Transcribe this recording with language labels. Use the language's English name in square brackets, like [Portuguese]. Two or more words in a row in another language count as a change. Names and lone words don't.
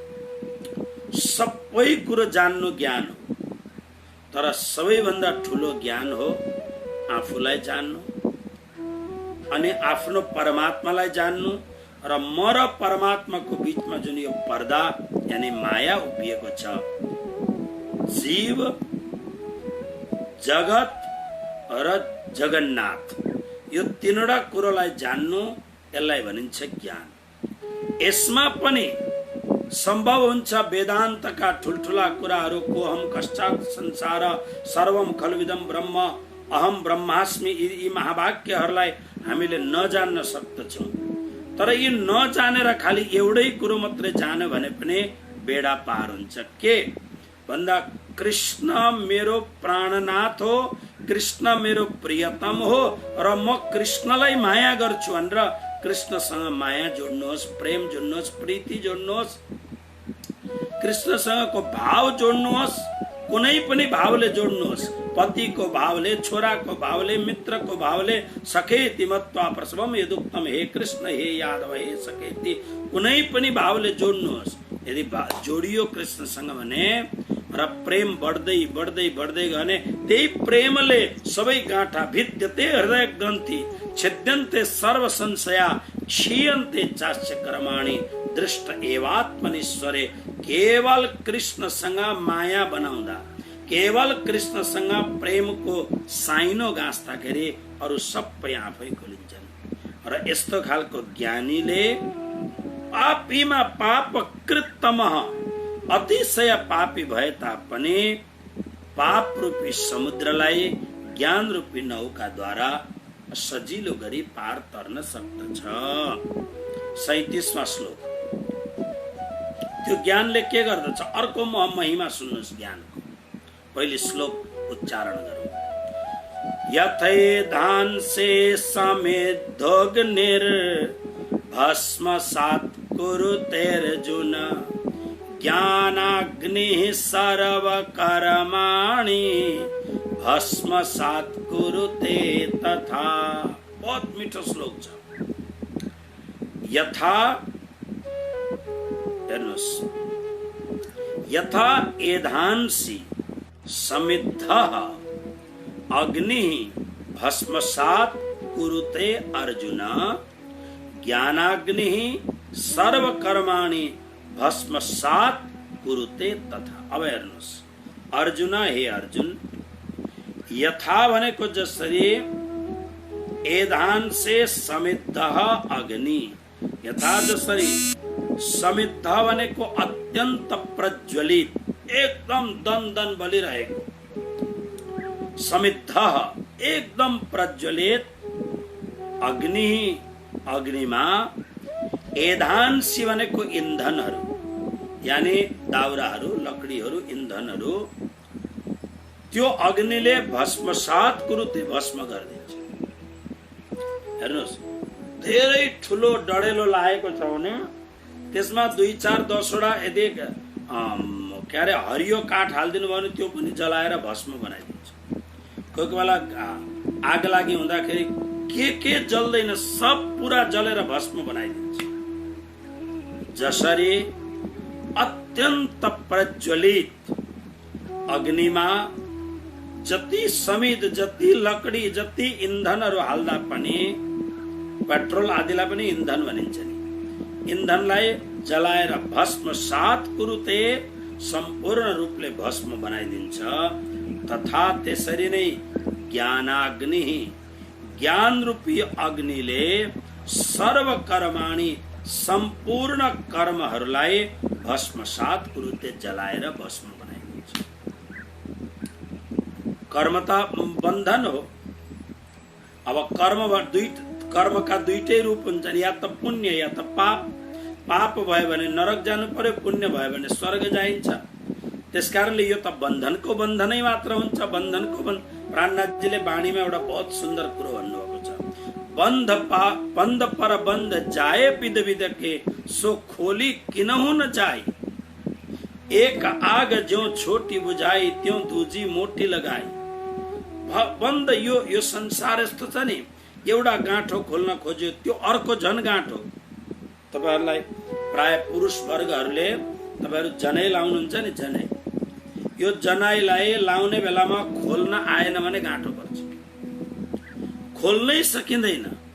[Nepali] सबै कुरो जान्नु ज्ञान हो, तर सबैभन्दा ठुलो ज्ञान हो आफूलाई जान्नु, अनि आफ्नो परमात्मालाई जान्नु, र म र परमात्माको बीचमा जुन यो पर्दा यानी माया उभिएको छ, जीव जगत र जगन्नाथ, यो तीनवटा कुरोलाई जान्नु, यसलाई भनिन्छ ज्ञान। यसमा पनि सम्भव हुन्छ वेदान्तका ठुल्ठुला कुराहरू, [Sanskrit] को हम कश्चात् संसार सर्वम खल्विदम ब्रह्म अहम ब्रह्मास्मि, [Nepali] यी महावाक्यहरूलाई हामीले नजान्न सक्दछौँ। तर यी नजानेर खालि एउटै कुरो मात्रै जान्यो भने पनि बेडा पार हुन्छ। के भन्दा कृष्ण मेरो प्राणनाथ हो, कृष्ण मेरो प्रियतम हो, र म कृष्णलाई माया गर्छु भनेर कृष्णसँग माया जोड्नुहोस्, प्रेम जोड्नुहोस्, प्रीति जोड्नुहोस्, कृष्णसँगको भाव जोड्नुहोस्, कुनै पनि भावले जोड्नुहोस्, पतिको भावले, छोराको भावले, मित्रको भावले, [Sanskrit] सखेति मत्वा प्रसवम यदुक्तम, हे कृष्ण हे यादव हे सखेति, [Nepali] कुनै पनि भावले जोड्नुहोस्। यदि जोडियो कृष्णसँग भने र प्रेम बढ्दै बढ्दै बढ्दै गने, त्यही प्रेमले सबै गाँठा [Sanskrit] भिद्यते हृदय ग्रन्थि, छिद्यन्ते सर्व संशया, क्षीयन्ते चास्य कर्माणि, दृष्ट एवात्मनीश्वरे। [Nepali] केवल कृष्णसँग माया बनाउँदा, केवल कृष्णसँग प्रेमको साइनो गाँच्दाखेरि अरू सबै आफै खोलिन्छन्। र यस्तो खालको ज्ञानीले पापीमा [Sanskrit] पाप कृतमः, [Nepali] अतिशय पापी भए तापनि पाप रूपी समुद्रलाई ज्ञान रूपी नौकाद्वारा सजिलो गरी पार तर्न सक्दछ। 37वां श्लोक। त्यो ज्ञानले के गर्दछ? अर्को महिमा सुन्नुहोस् ज्ञानको। पहिले श्लोक उच्चारण गरौँ। [Sanskrit] यथैधांसे समेद्धोऽग्निर् भस्मसात् कुरुतेऽर्जुन, ज्ञानाग्निः सर्वकर्माणि भस्मसात् कुरुते तथा। [Nepali] बहुत मीठो श्लोक छ। यथा, हेर्नुहोस्, [Sanskrit] यथा एधांसि समिद्धः अग्निः भस्मसात् कुरुते अर्जुन, ज्ञानाग्निः सर्वकर्माणि भस्मसात् कुरुते तथा। [Nepali] अब हेर्नुहोस्, अर्जुन हे अर्जुन, यथा भनेको जसरी एधांसे [Sanskrit] समिद्धः अग्नि, [Nepali] यथा जसरी समिद्ध भनेको अत्यन्त प्रज्वलित, एकदम दन दन बलिरहेको, समिद्ध एकदम प्रज्वलित, अग्नि अग्निमा, एधांसी भनेको इन्धनहरू, यानी दाउराहरू, लकडीहरू, इन्धनहरू, त्यो अग्निले [Sanskrit] भस्मसात् कुरुते, [Nepali] भस्म गरिदिन्छ। हेर्नुहोस्, धेरै ठुलो डढेलो लागेको छ भने त्यसमा 2-4 10वटा यदि के अरे हरियो काठ हालिदिनु भयो भने त्यो पनि जलाएर भस्म बनाइदिन्छ। कोही कोही बेला आग लागि हुँदाखेरि के जल्दैन, सब पुरा जलेर भस्म बनाइदिन्छ। जसरी अत्यन्त प्रज्वलित अग्निमा जति समिध, जति लकडी, जति इन्धनहरू हाल्दा पनि, पेट्रोल आदिलाई पनि इन्धन भनिन्छ नि, इन्धनलाई जलाएर [Sanskrit] भस्मसात् कुरुते, [Nepali] सम्पूर्ण रूपले भस्म बनाइदिन्छ। तथा त्यसरी नै ज्ञानाग्नि, ज्ञान रूपी अग्निले [Sanskrit] सर्व कर्माणि, [Nepali] सम्पूर्ण कर्महरूलाई [Sanskrit] भस्मसात् कुरुते, [Nepali] जलाएर भस्म बनाइदिन्छ। कर्म त बन्धन हो। अब कर्मका दुईटै रूप हुन्छन्, या त पुण्य या त पाप। पाप भयो भने नरक जानु पर्यो, पुण्य भयो भने स्वर्ग जाइन्छ। त्यसकारणले यो त बन्धनको बन्धनै मात्र हुन्छ। बन्धनको प्राणनाथजीले बाणीमा एउटा बहुत सुन्दर कुरो भन्नुभएको छ। [Hindi] बन्ध पर बन्ध जाए विध विध के, सो खोली किनहु न जाई, एक आग ज्यों छोटी बुझाई, त्यों दूजी मोटी लगाई। [Nepali] बन्द यो संसार यस्तो छ नि, एउटा गाँठो खोल्न खोज्यो त्यो अर्को झन गाँठो। तपाईहरुलाई प्राय पुरुष वर्गहरूले तपाईहरु जनै लाउनुहुन्छ नि, जनै, यो जनाईलाई लाउने बेलामा खोल्न आएन भने गाँठो पर्छ, खोल्नै सकिँदैन।